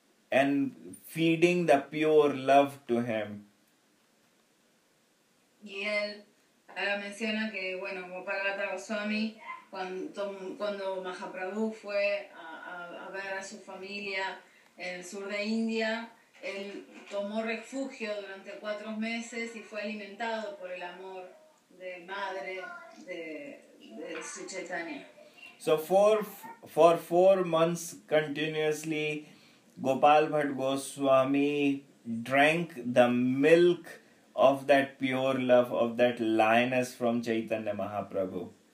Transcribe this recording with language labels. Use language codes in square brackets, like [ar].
[en] And feeding the pure love to him. [es] Y él ahora menciona que, bueno, Gopal Bhatt Goswami, cuando Mahaprabhu fue a ver a su familia en el sur de India, él tomó refugio durante 4 meses y fue alimentado por el amor de madre de Sri Chaitanya. [en] So for 4 months continuously, Gopal Bhatt Goswami drank the milk of that pure love, of that lioness from Chaitanya Mahaprabhu.